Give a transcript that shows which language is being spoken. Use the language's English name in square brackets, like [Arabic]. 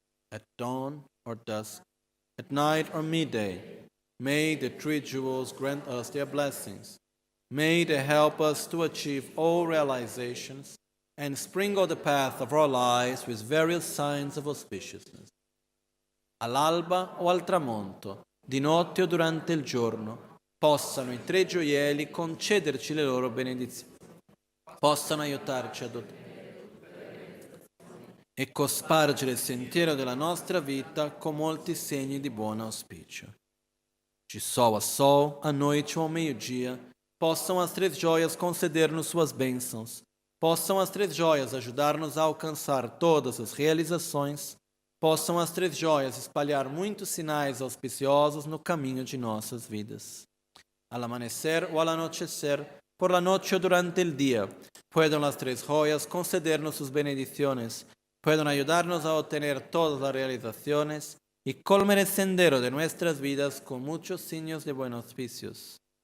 [English] At dawn or dusk, at night or midday, may the three jewels grant us their blessings. May they help us to achieve all realizations and sprinkle the path of our lives with various signs of auspiciousness. [Italian] All'alba o al tramonto, di notte o durante il giorno, possano i tre gioielli concederci le loro benedizioni, possano aiutarci ad e cospargere il sentiero della nostra vita con molti segni di buon auspicio. [Portuguese] De sol a sol, à noite ou ao meio-dia, possam as três joias conceder-nos suas bênçãos, possam as três joias ajudar-nos a alcançar todas as realizações, possam as três joias espalhar muitos sinais auspiciosos no caminho de nossas vidas. [Spanish] Al amanecer o al anochecer, por la noche o durante el día, puedan las tres joyas concedernos sus bendiciones, puedan ayudarnos a obtener todas las realizaciones y colmen el sendero de nuestras vidas con muchos signos de buenos auspicios.